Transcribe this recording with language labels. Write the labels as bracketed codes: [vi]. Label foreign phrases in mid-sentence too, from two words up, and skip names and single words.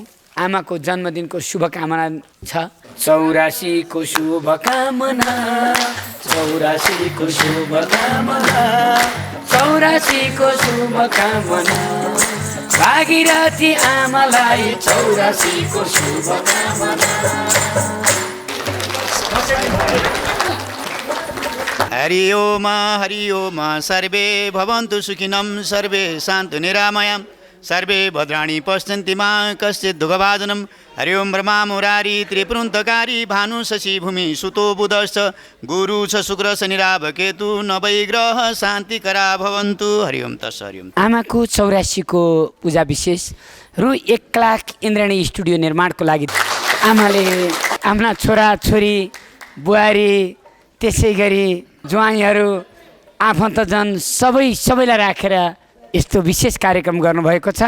[ne] आमाको जन्मदिनको शुभकामना छ। 84को शुभकामना, 84को शुभकामना, 84को शुभकामना, भागीरथी आमालाई 84को शुभकामना। [sa] हरि ओम सर्वे भवन्तु सुखिनं सर्वे शान्तु निरामयं सर्वे भद्राणि पश्यन्ति मा कश्चित् दुःखभाजनं। हरि ओम ब्रह्मा मुरारी त्रिपुरन्तकारी भानु शशि भूमि सुतो बुधश्च गुरु छ शुक्र शनि राहु केतु नवै ग्रह शान्तिकरा भवन्तु। हरि ओम तस्। हरि ओम। [ne] आमाको 84को पूजा विशेष रु 1 लाख इन्द्रणी स्टुडियो निर्माणको लागि आमाले आफ्ना छोरा छोरी बुहारी त्यसै गरी ज्वाइँहरू आफन्तजन सबैलाई राखेर यस्तो विशेष कार्यक्रम गर्नुभएको छ।